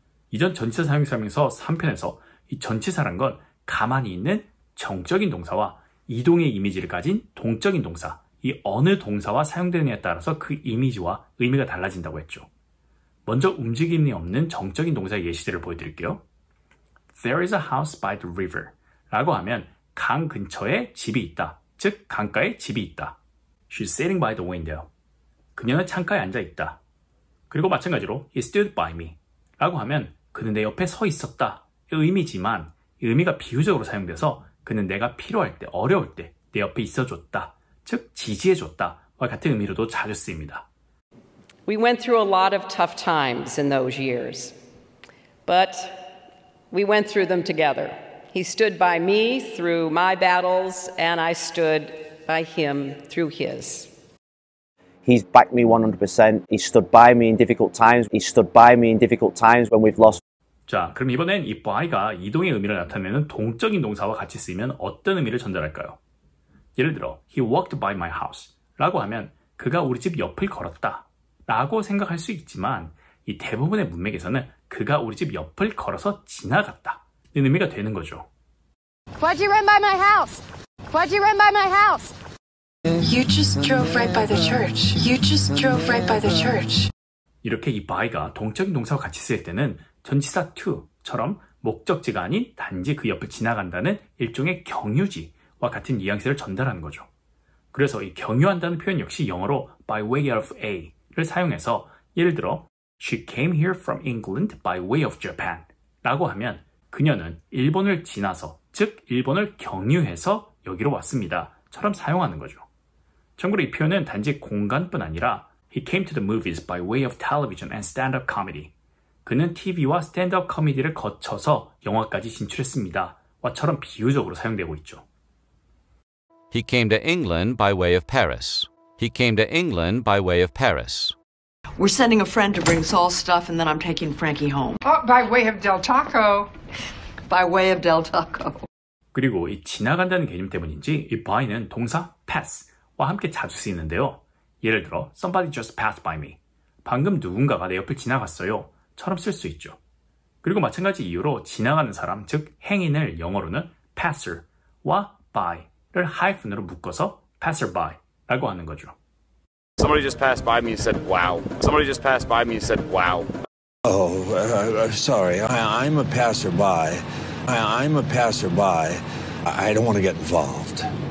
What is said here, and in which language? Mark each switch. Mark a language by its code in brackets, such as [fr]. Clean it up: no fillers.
[ko] 이전 전치사 사용 설명서 3편에서 이 전치사란 건 가만히 있는 정적인 동사와 이동의 이미지를 가진 동적인 동사, 이 어느 동사와 사용되느냐에 따라서 그 이미지와 의미가 달라진다고 했죠. 먼저 움직임이 없는 정적인 동사의 예시들을 보여드릴게요. [en] There is a house by the river [ko] 라고 하면 강 근처에 집이 있다. 즉 강가에 집이 있다. [en] She's sitting by the window. [ko] 그녀는 창가에 앉아 있다. 그리고 마찬가지로 [en] He stood by me [ko] 라고 하면 그는 내 옆에 서 있었다. 이 의미지만 이 의미가 비유적으로 사용돼서 그는 내가 필요할 때, 어려울 때 내 옆에 있어줬다. 즉 지지해줬다. 와 같은 의미로도 자주 쓰입니다. [en] We went through a lot of tough times in those years, but we went through them together. He stood by me through my battles, and I stood by him through his. He's backed me 100%. He stood by me in difficult times. He stood by me in difficult times when we've lost. [ko] 자, 그럼 이번엔 이 by가 이동의 의미를 나타내는 동적인 동사와 같이 쓰이면 어떤 의미를 전달할까요? 예를 들어, [en] He walked by my house [ko] 라고 하면 그가 우리 집 옆을 걸었다 라고 생각할 수 있지만 이 대부분의 문맥에서는 그가 우리 집 옆을 걸어서 지나갔다 는 의미가 되는 거죠. [en] Why'd you run by my house? Why'd you run by my house? You just drove right by the church. You just drove right by the church. [ko] 이렇게 이 by가 동적인 동사와 같이 쓰일 때는 전치사 to처럼 목적지가 아닌 단지 그 옆을 지나간다는 일종의 경유지와 같은 뉘앙스를 전달하는 거죠. 그래서 이 경유한다는 표현 역시 영어로 [en] by way of A [ko] 를 사용해서 예를 들어 [en] She came here from England by way of Japan [ko] 라고 하면 그녀는 일본을 지나서, 즉 일본을 경유해서 여기로 왔습니다 처럼 사용하는 거죠. 참고로 이 표현은 단지 공간뿐 아니라 [en] He came to the movies by way of television and stand-up comedy. [ko] 그는 TV와 스탠드업 코미디를 거쳐서 영화까지 진출했습니다 와처럼 비유적으로 사용되고 있죠. [en] He came to England by way of Paris. He came to England by way of Paris. We're sending a friend to bring Saul's stuff, and then I'm taking Frankie home. Oh, by way of Del Taco. By way of Del Taco. [ko] 그리고 이 지나간다는 개념 때문인지 이 by는 동사 pass와 함께 자주 쓰이는데요. 예를 들어 [en] Somebody just passed by me. [ko] 방금 누군가가 내 옆을 지나갔어요 처럼 쓸 수 있죠. 그리고 마찬가지 이유로 지나가는 사람, 즉 행인을 영어로는 passer와 by를 하이픈으로 묶어서 passerby라고 하는 거죠. [en] Somebody just passed by me and said, wow. Somebody just passed by me and said, wow. Oh, sorry. I'm a passerby. I'm a passerby. I don't want to get involved.